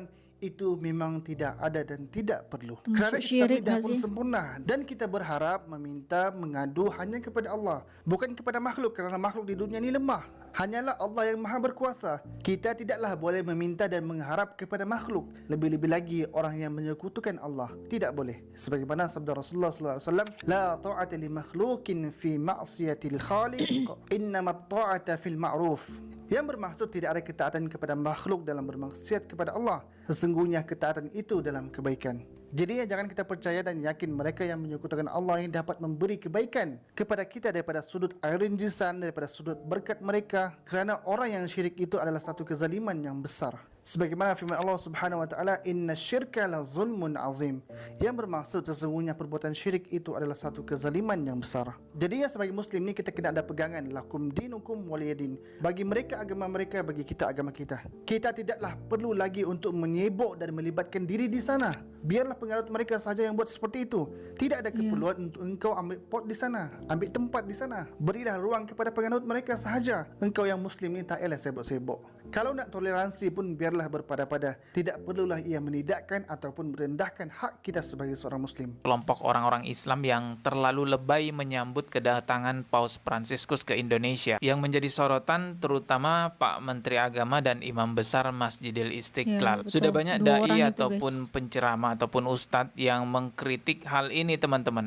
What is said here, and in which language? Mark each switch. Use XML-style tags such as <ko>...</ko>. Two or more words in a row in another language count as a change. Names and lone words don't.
<ms>Itu memang tidak ada dan tidak perlu. Kerana Islam dah pun sempurna dan kita berharap, meminta, mengadu hanya kepada Allah, bukan kepada makhluk, kerana makhluk di dunia ni lemah. Hanyalah Allah yang maha berkuasa. Kita tidaklah boleh meminta dan mengharap kepada makhluk, lebih-lebih lagi orang yang menyekutukan Allah. Tidak boleh. Sebagaimana sabda Rasulullah SAW,</ms> <ar>لا طاعة لمخلوق في معصية الخالق، إنما الطاعة في المعروف.</ar> <ms>Yang bermaksud tidak ada ketaatan kepada makhluk dalam bermaksiat kepada Allah. Sesungguhnya ketaatan itu dalam kebaikan. Jadinya jangan kita percaya dan yakin mereka yang menyekutukan Allah yang dapat memberi kebaikan kepada kita daripada sudut air rinjisan, daripada sudut berkat mereka, kerana orang yang syirik itu adalah satu kezaliman yang besar. Sebagaimana firman Allah</ms> <ar>سبحانه وتعالى, "إن الشرك لظلم عظيم."</ar> <ms>Yang bermaksud sesungguhnya perbuatan syirik itu adalah satu kezaliman yang besar. Jadi ya, sebagai muslim ni kita kena ada pegangan,</ms> <ar>لكم دينكم ولي دين.</ar> <ms>Bagi mereka agama mereka, bagi kita agama kita. Kita tidaklah perlu lagi untuk menyebok dan melibatkan diri di sana. Biarlah pengarut mereka sahaja yang buat seperti itu. Tidak ada keperluan untuk engkau ambil pot di sana, ambil tempat di sana. Berilah ruang kepada pengarut mereka sahaja. Engkau yang muslim ni tak payah sibuk-sibuk. Kalau nak toleransi pun biarlah berpada-pada. Tidak perlulah ia menidakkan ataupun merendahkan hak kita sebagai seorang muslim.</ms> <id>Kelompok orang-orang Islam yang terlalu lebay menyambut kedatangan Paus Fransiskus ke Indonesia. Yang menjadi sorotan terutama Pak Menteri Agama dan Imam Besar Masjidil Istiqlal. betul. Sudah banyak 2 orang dai itu, ataupun guys. penceramah ataupun ustadz yang mengkritik hal ini, teman-teman.</id>